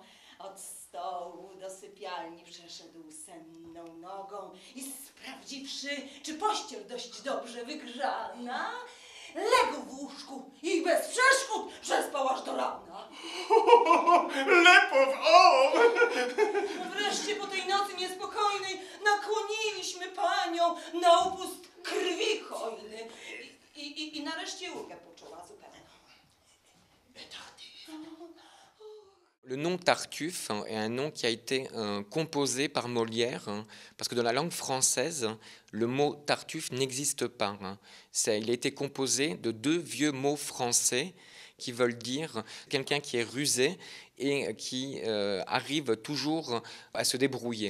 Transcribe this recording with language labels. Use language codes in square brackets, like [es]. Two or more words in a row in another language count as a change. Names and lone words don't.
[pl] Od stołu do sypialni przeszedł senną nogą i sprawdziwszy, czy pościel dość dobrze wygrzana, legł w łóżku i bez przeszkód przespał aż do rana. Lepow, o! Wreszcie po tej nocy niespokojnej nakłoniliśmy panią na upust krwi hojny i nareszcie ulgę poczuła zupełną. [fr] Le nom Tartuffe est un nom qui a été composé par Molière, parce que dans la langue française, le mot Tartuffe n'existe pas. Il a été composé de deux vieux mots français qui veulent dire quelqu'un qui est rusé et qui arrive toujours à se débrouiller.